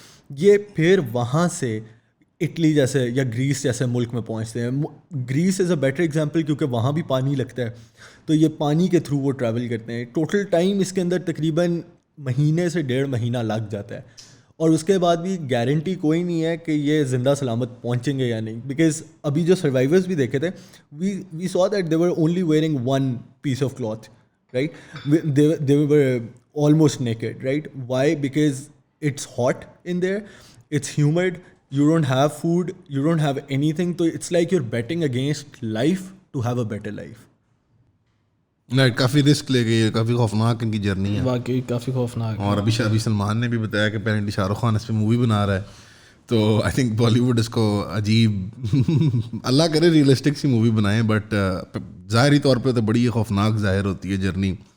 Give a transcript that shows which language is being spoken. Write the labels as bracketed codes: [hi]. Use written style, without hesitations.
[ur] یہ پھر وہاں سے اٹلی جیسے یا گریس جیسے ملک میں پہنچتے ہیں. [en] Greece is a better example [ur] کیونکہ وہاں بھی پانی لگتا ہے, تو یہ پانی کے تھرو وہ ٹریول کرتے ہیں. ٹوٹل ٹائم اس کے اندر تقریباً مہینے سے 1.5 مہینہ لگ جاتا ہے, اور اس کے بعد بھی گارنٹی کوئی نہیں ہے کہ یہ زندہ سلامت پہنچیں گے یا نہیں. [en] because [ur] ابھی جو سروائیورز بھی دیکھے تھے, [en] We saw that they were only wearing one piece of cloth, right? They were almost naked, right? Why? Because it's hot in there, it's humid, you don't have food, you don't have anything, so it's like you're betting against life to have a better life. [ur] Coffee risk لے گئی ہے, کافی خوفناک ان کی journey ہے, واقعی کافی خوفناک. اور ابھی سلمان نے بھی بتایا کہ اپیرنٹلی شاہ رخ خان اس پہ مووی بنا رہا ہے, تو [en] I think [ur] بالی ووڈ اس کو عجیب اللہ کرے ریئلسٹک سی مووی بنائیں, بٹ ظاہری طور پہ تو بڑی خوفناک ظاہر ہوتی ہے جرنی.